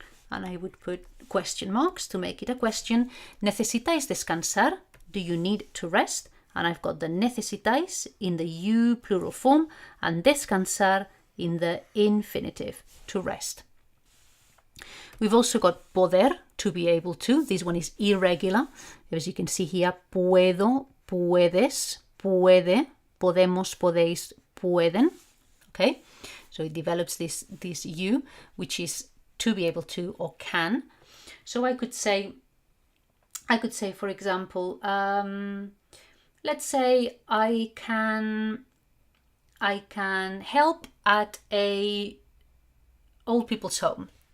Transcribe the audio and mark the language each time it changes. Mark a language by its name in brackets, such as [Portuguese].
[English] And I would put question marks to make it a question. [Spanish] Necesitáis descansar? [English] Do you need to rest? And I've got the necesitáis in the you plural form and descansar in the infinitive, to rest. We've also got poder, to be able to. This one is irregular. As you can see here, [Spanish] puedo, puedes, puede, podemos, podéis, pueden. [English] Okay, so it develops this you, which is to be able to or can. So I could say, for example, let's say I can help at a old people's home.